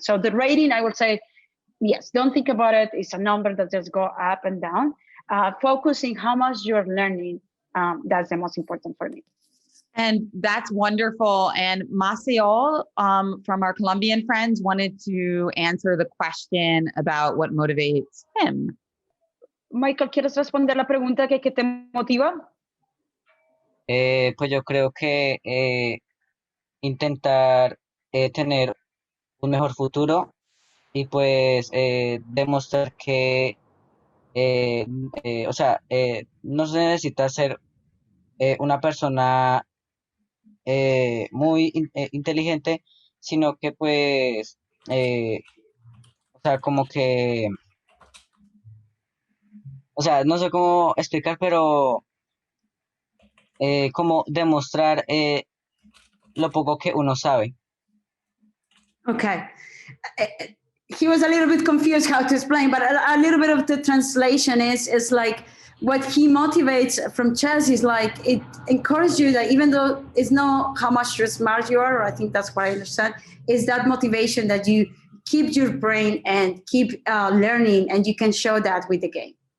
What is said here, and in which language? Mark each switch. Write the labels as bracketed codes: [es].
[en] So the rating, I would say, yes, don't think about it. It's a number that just go up and down. Focusing how much you're learning, that's the most important for me. And that's wonderful. And Maceo, from our Colombian friends, wanted to answer the question about what motivates him. [es] Michael, ¿quieres responder la pregunta que te motiva? Pues yo creo que intentar tener un mejor futuro y pues demostrar que, no se necesita ser una persona muy inteligente, sino que pues, como que, no sé cómo explicar, pero como demostrar lo poco que uno sabe. [en] Okay. He was a little bit confused how to explain, but a little bit of the translation is like, what he motivates from chess is like, it encourages you that even though it's not how much smart you are, I think that's what I understand, is that motivation that you keep your brain and keep learning, and you can show that with the game.